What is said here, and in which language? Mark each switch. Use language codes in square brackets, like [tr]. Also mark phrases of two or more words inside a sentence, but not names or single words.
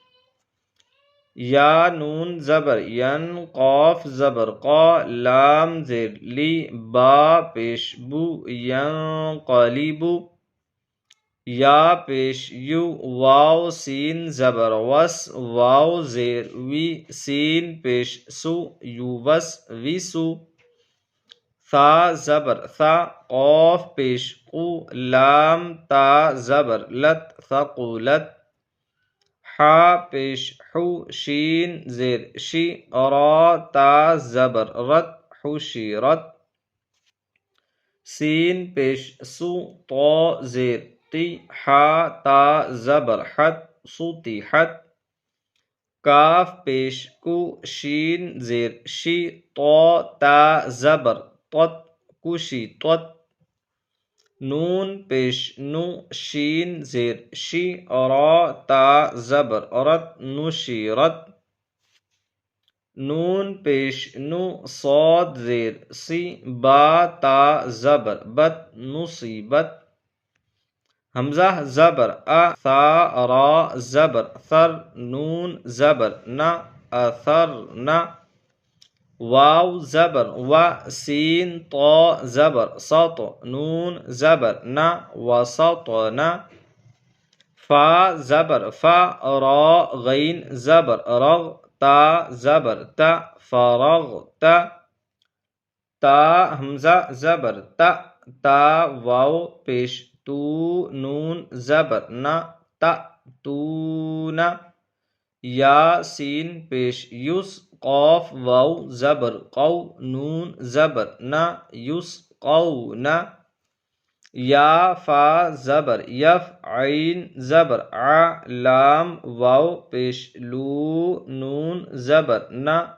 [ur] یا نون زبر ین، قاف زبر قا، لام زیر لی، با پیش بو ینقلبو، یا پیش یو، واو سین زبر وس، واو زیر وی، سین پیش سو یوسوسو، ثا زبر ثا، قاف پیش قو، لام تا زبر لت ثقلت، حا پیش حو، شین زیر شی، را تا زبر رت حشرت، سین پیش سو، طا زیر تی، حا تا زبر حت سطحت، کاف پیش کو، شین زیر شی، طا تا زبر طت کشطت، نون پیش نو، شین زیر شی، را تا زبر رت نشرت، نون پیش نو، صاد زیر سی، با تا زبر بت نصیبت، حمزہ زبر ا، ثا را زبر ثر، نون زبر نا اثرنا، واو زبر و، سین طا زبر سط، نون زبر نا وسطنا، فا زبر فا، را غین زبر رغ، تا زبر تا فرغت، تا حمزہ زبر تا، تا واو پیش تو، نون زبر نا تأتونا، یا سین پیش یس، قاف واو زبر قو، نون زبر نا یسقونا، یا فا زبر یف، عین زبر ع، لام واو پیش لو، نون زبر نا